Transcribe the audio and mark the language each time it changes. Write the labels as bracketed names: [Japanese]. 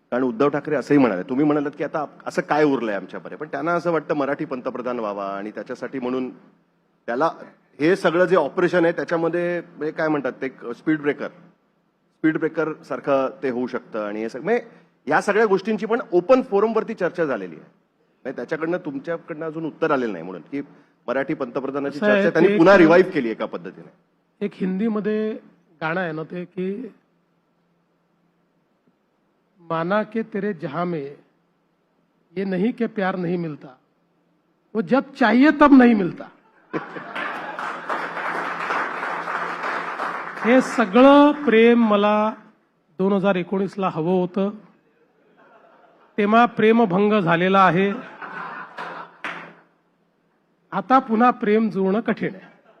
[Marathi] कारण उद्धव ठाकरे असंही म्हणाले, तुम्ही म्हणालात की आता असं काय उरलंय आमच्यापर्यंत, पण त्यांना असं वाटतं मराठी पंतप्रधान व्हावा, आणि त्याच्यासाठी म्हणून त्याला हे सगळं जे ऑपरेशन आहे त्याच्यामध्ये म्हणजे काय म्हणतात ते स्पीड ब्रेकर सारखं ते होऊ शकतं. आणि हे सगळं म्हणजे या सगळ्या गोष्टींची पण ओपन फोरमवरती चर्चा झालेली आहे. म्हणजे त्याच्याकडनं तुमच्याकडनं अजून उत्तर आलेलं नाही, म्हणून की मराठी पंतप्रधानाची असं आहे, चर्चा त्यांनी ते पुन्हा एक- रिवाईव्ह केली एका पद्धतीने. एक हिंदीमध्ये गाणं आहे ना ते की [Hindi] माना के तेरे जहां में ये नहीं के प्यार नहीं मिलता, वो जब चाहिए तब नहीं मिलता. [Marathi] हे सगळं प्रेम मला 2019ला हवं होतं, तेव्हा प्रेमभंग झालेला आहे. आता पुन्हा प्रेम जुळणं कठीण आहे.